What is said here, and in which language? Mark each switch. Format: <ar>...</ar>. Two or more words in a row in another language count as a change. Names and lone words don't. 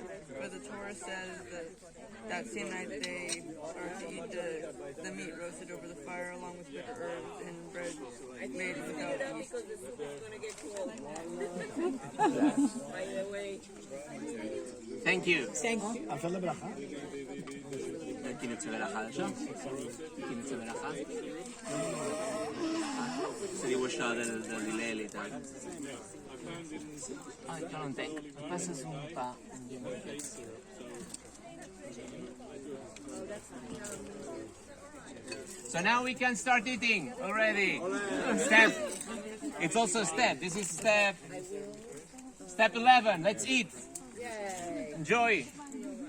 <en>But the Torah says that same night they are to eat the meat roasted over the fire along with bitter herbs and bread made without yeast. Thank you. Thank you.</en> <he>עשה לברכה.</he> <it>Chi inizia</it> <he>ברכה עכשיו?</he> <it>Chi inizia ברכה? Se devo uscire dall'Ileli. Ah, io non tengo. Passa su un po'.</it> <en>So now we can start eating already. Step. It's also a step. This is step 11. Let's eat. Enjoy.</en>